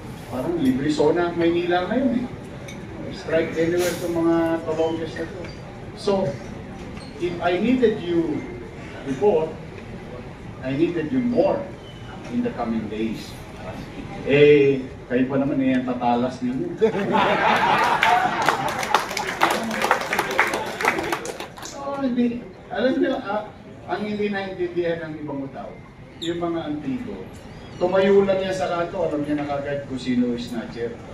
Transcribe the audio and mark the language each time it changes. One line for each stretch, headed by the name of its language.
Filipino: Parang libre zona ang Maynila ngayon eh.
English: Strike anywhere
Filipino: itong mga Colombians na to.
English: So, if I needed you before, I needed you more in the coming days.
Filipino: Eh, kayo pa naman eh, ang tatalas ninyo. Oh, hindi. Alam niyo, ang hindi naintindihan ng ibang tao, yung mga antigo, tumayo lang niya sa kanto, alam niya na kagad kung sino yung snatcher.